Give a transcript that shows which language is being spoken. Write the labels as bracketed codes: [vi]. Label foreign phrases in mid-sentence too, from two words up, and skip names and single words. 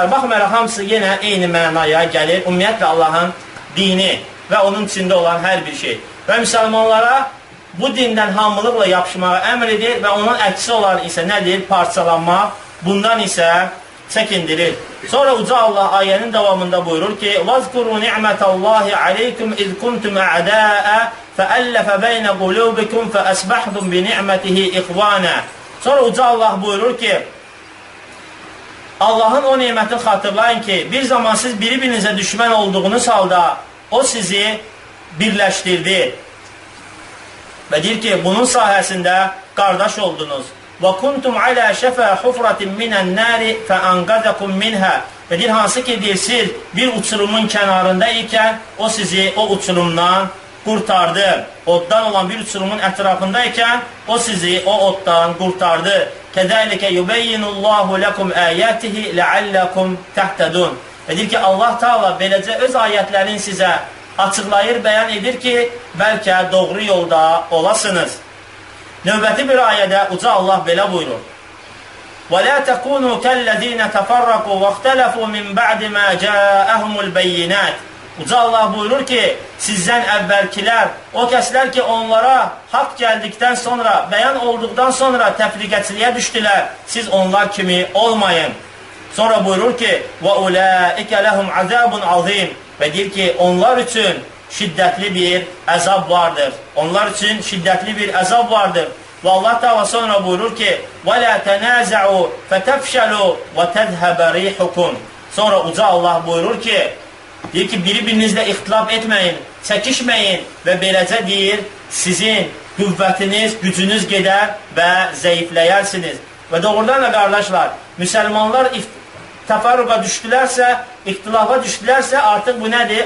[az] Baxmayaraq, hamısı yenə eyni mənaya gəlir. Ümumiyyətlə, Allahın dini və onun içində olan hər bir şey. Və müsəlmanlara bu dindən hamılıqla yapışmağa əmr edir və onun əksi olan isə nədir? Parçalanmaq, bundan isə çəkindirir. Sonra uca Allah ayənin davamında buyurur ki, [ar] وَذْكُرُوا نِعْمَةَ اللّٰهِ عَلَيْكُمْ اِذْ كُنْتُمْ اَعْدَاءَ فَأَلَّفَ بَيْنَ قُلُوبِكُمْ فَأَسْبَحْتُمْ بِنِعْمَتِهِ اِخْوَانًا. [az] Sonra uca Allah buyurur ki, Allahın o neymətini xatırlayın ki, bir zaman siz bir-birinizə düşmən olduğunuz halda o sizi birləşdirdi. Və deyir ki, bunun sayəsində qardaş oldunuz. [ar] وَكُنْتُمْ عَلَى شَفَى حُفْرَةٍ مِنَ النَّارِ فَأَنْقَذَكُمْ مِنْهَا. [az] Və deyir, hansı ki, deyir, siz bir uçurumun kənarında ikən o sizi o uçurumdan qurtardı. Oddan olan bir uçurumun ətrafında ikən o sizi o oddan qurtardı. [ar] كَذَلِكَ يُبَيِّنُ اللّٰهُ لَكُمْ آيَاتِهِ لَعَلَّكُمْ تَحْتَدُونَ. [az] Və deyir ki, Allah Teala beləcə öz ayətlərini sizə açıqlayır, bəyan edir ki, bəlkə doğru yolda olasınız. Növbəti bir ayədə uca Allah belə buyurur. [ar] وَلَا تَكُونُوا كَالَّذ۪ينَ تَفَرَّقُوا وَاخْتَلَفُوا مِنْ بَعْدِ مَا جَاءَهُمُ الْبَيِّنَاتِ. [az] Uca Allah buyurur ki, sizdən əvvəlkilər, o kəslər ki, onlara haqq gəldikdən sonra, bəyan olduqdan sonra təfriqəçiliyə düşdülər, siz onlar kimi olmayın. Sonra buyurur ki, [ar] وَاُولَٰئِكَ لَهُمْ عَذَابٌ عَظِيمٌ. [az] Və deyir ki, onlar üçün şiddətli bir əzab vardır. Onlar üçün şiddətli bir əzab vardır. Və Allah Teala sonra buyurur ki, [ar] وَلَا تَنَازَعُوا فَتَفْشَلُوا وَتَذْهَبَ رِيحُكُمْ. [az] Sonra uca Allah buyurur ki, deyir ki, biri-birinizlə ixtilaf etməyin, çəkişməyin və beləcə deyir, sizin qüvvətiniz, gücünüz gedər və zəifləyərsiniz. Və doğrudan da qardaşlar, müsəlmanlar təfarruqa düşdülərsə, ixtilafa düşdülərsə, artıq bu nədir?